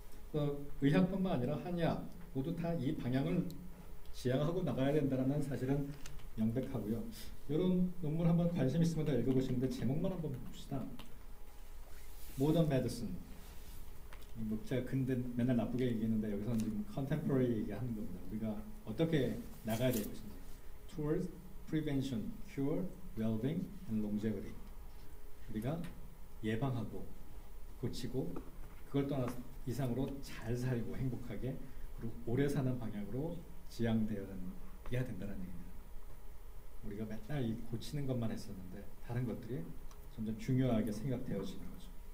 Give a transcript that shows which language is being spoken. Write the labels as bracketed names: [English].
[Korean] 그래서 의학뿐만 아니라 한의학 모두 다 이 방향을 지향하고 나가야 된다는 사실은 명백하고요. 이런 논문 한번 관심 있으면 다 읽어보시는데 제목만 한번 봅시다. 모던 메디슨. 뭐 제가 근데 맨날 나쁘게 얘기했는데 여기서는 지금 컨템포러리 얘기하는 겁니다. 우리가 어떻게 나가야 될 것인지. [English] Towards prevention, cure, well-being, and longevity. [Korean] 우리가 예방하고 고치고 그걸 떠나서 이상으로 잘 살고 행복하게 그리고 오래 사는 방향으로 지향되어야 된다는 얘기입니다. 우리가 맨날 이 고치는 것만 했었는데 다른 것들이 점점 중요하게 생각되어지는 거죠.